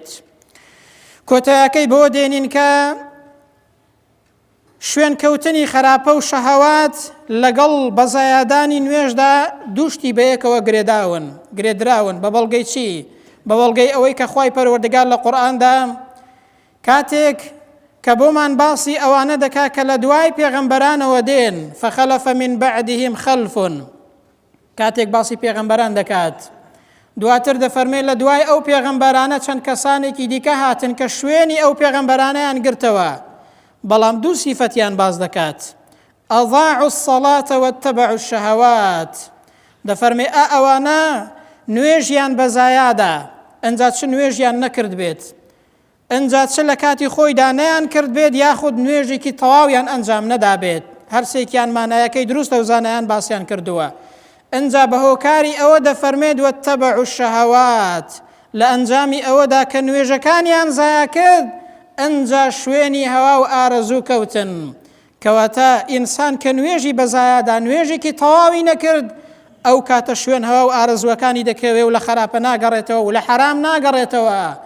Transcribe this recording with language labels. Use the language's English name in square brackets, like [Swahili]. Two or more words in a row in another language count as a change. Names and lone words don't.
[Central Kurdish] کۆتاییەکەی بۆ دێنین کە شوێن کەوتنی خراپە و شەهەوات لەگەڵ بەزایادانی نوێژدا دووشتی بەیەکەوە گرێدراون. بە بەڵگەی چی؟ بە بەڵگەی ئەوەی کە خوای پەروەردگار لە قورئاندا کاتێک کە بۆمان باسی ئەوانە دەکا کە لە دوای پێغەمبەرانەوە دێن [Arabic] فخلف من بعدهم خلف [Central Kurdish] کاتێک باسی پێغەمبەران دەکات دواتر دەفەرمێت لە دوای ئەو پێغەمبەرانە چەند کەسانێکی دیکە هاتن کە شوێنی ئەو پێغەمبەرانەیان گرتەوە بەڵام دوو سیفەتیان باز دەکات [Arabic] ئەضاعوا الصلاة واتبعوا الشهوات [Central Kurdish] دەفەرمێ ئەوانە نوێژیان بەزایادا ئەنجا چ نوێژیان نەکرد بێت ئەنجا چ لە کاتی خۆیدا نەیان کرد بێت یاخود نوێژێکی تەواویان ئەنجام نەدا بێت هەرسێکیان مانایەکەی دروستە و زانایان باسییان کردووە ئەنجا بەهۆکاری ئەوە دەفەرمێت [Arabic] واتبعوا الشهوات [Central Kurdish] لە ئەنجامی ئەوەدا کە نوێژەکانیان زایە کرد ئەنجا شوێنی هەوا و ئارەزوو کەوتن کەواتە ئینسان کە نوێژی بەزایادا نوێژێکی تەواوی نەکرد ئەو کاتە شوێن هەوا و ئارەزوەکانی دەکەوێت و لە خراپە ناگەڕێتەوە و لە حرام ناگەڕێتەوە